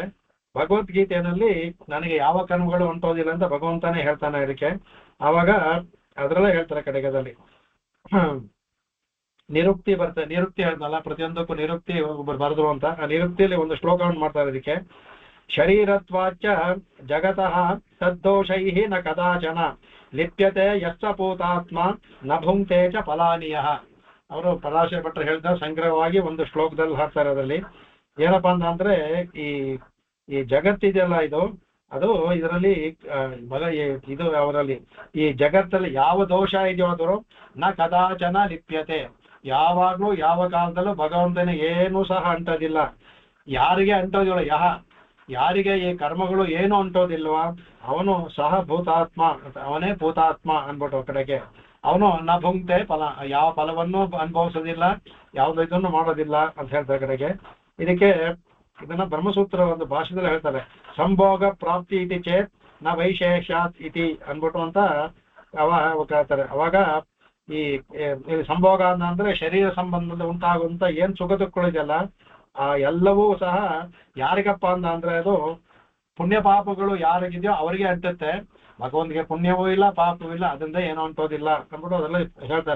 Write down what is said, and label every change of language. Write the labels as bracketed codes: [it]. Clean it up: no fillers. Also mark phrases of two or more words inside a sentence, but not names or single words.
[kn] ಭಗವದ್ಗೀತೆಯಲ್ಲಿ ನನಗೆ ಯಾವ ಕರ್ಮಗಳು ಅಂಟೋದಿಲ್ಲ ಅಂತ ಭಗವಂತನೇ ಹೇಳ್ತಾನೆ ಇದಕ್ಕೆ. ಆವಾಗ ಅದರಲ್ಲೇ ಹೇಳ್ತಾರೆ ಕಡೆಗದಲ್ಲಿ ನಿರುಕ್ತಿ ಬರ್ತದೆ. ನಿರುಕ್ತಿ ಹೇಳ್ದಲ್ಲ, ಪ್ರತಿಯೊಂದಕ್ಕೂ ನಿರುಕ್ತಿ ಬರೆದ್ರು ಅಂತ. ಆ ನಿರುಕ್ತಿಯಲ್ಲಿ ಒಂದು ಶ್ಲೋಕವನ್ನು ಮಾಡ್ತಾರೆ ಇದಕ್ಕೆ. [sa] ಶರೀರತ್ವಾಚ ಜಗತಃ ತದ್ದೋಷೈಃ ನ ಕದಾಚನ ಲಿಪ್ಯತೆ ಯಶ್ಚ ಭೂತಾತ್ಮ ನ ಭುಂಕ್ತೆ ಚ ಫಲಾನಿಯಃ. [kn] ಅವರು ಪರಾಶರ ಭಟ್ರು ಹೇಳಿದ ಸಂಗ್ರಹವಾಗಿ ಒಂದು ಶ್ಲೋಕದಲ್ಲಿ ಹಾಕ್ತಾರೆ. ಅದರಲ್ಲಿ ಏನಪ್ಪಾ ಅಂತಂದ್ರೆ ಈ ಜಗತ್ತಿದೆಯಲ್ಲ ಅದು ಇದರಲ್ಲಿ ಇದು ಅವರಲ್ಲಿ ಈ ಜಗತ್ತಲ್ಲಿ ಯಾವ ದೋಷ ಇದೆಯೋ ಆದರೂ [sa] ನ ಕದಾಚನ ಲಿಪ್ಯತೆ, [kn] ಯಾವಾಗ್ಲೂ ಯಾವ ಕಾಲದಲ್ಲೂ ಭಗವಂತನ ಏನೂ ಸಹ ಅಂಟೋದಿಲ್ಲ. ಯಾರಿಗೆ ಅಂಟೋದಿಲ್ಲ, ಯಾರಿಗೆ ಈ ಕರ್ಮಗಳು ಏನು ಅಂಟೋದಿಲ್ವಾ ಅವನು ಸಹ ಭೂತಾತ್ಮ, ಅವನೇ ಭೂತಾತ್ಮ ಅನ್ಬಿಟ್ಟು ಕಡೆಗೆ. ಅವನು [sa] ನ ಭುಂಕ್ತೆ ಫಲ, [kn] ಯಾವ ಫಲವನ್ನು ಅನುಭವಿಸೋದಿಲ್ಲ, ಯಾವ್ದು ಇದನ್ನು ಮಾಡೋದಿಲ್ಲ ಅಂತ ಹೇಳ್ತಾರೆ ಕಡೆಗೆ. ಇದನ್ನ ಬ್ರಹ್ಮಸೂತ್ರ ಒಂದು ಭಾಷೆದಲ್ಲಿ ಹೇಳ್ತಾರೆ, [sa] ಸಂಭೋಗ ಪ್ರಾಪ್ತಿ ಇತಿ ಚೇತ್ ನ ವೈಶೇಷ್ಯಾತ್ ಇತಿ [kn] ಅನ್ಬಿಟ್ಟು ಅಂತ ಹೇಳ್ತಾರೆ. ಅವಾಗ ಈ ಸಂಭೋಗ ಅಂದ್ರೆ ಶರೀರ ಸಂಬಂಧದ ಉಂಟಾಗುವಂತ ಏನ್ ಸುಖ ದುಃಖಗಳಿದೆಯಲ್ಲ ಆ ಎಲ್ಲವೂ ಸಹ ಯಾರಿಗಪ್ಪ ಅಂದ್ರೆ ಅದು ಪುಣ್ಯ ಪಾಪಗಳು ಯಾರಿಗಿದೆಯೋ ಅವರಿಗೆ ಅಂಟುತ್ತೆ. ಭಗವಂತನಿಗೆ ಪುಣ್ಯವೂ ಇಲ್ಲ ಪಾಪವೂ ಇಲ್ಲ, ಅದರಿಂದ ಏನೋ ಅಂಟೋದಿಲ್ಲ ಅಂದ್ಬಿಟ್ಟು ಅದೆಲ್ಲ ಹೇಳ್ತಾರೆ.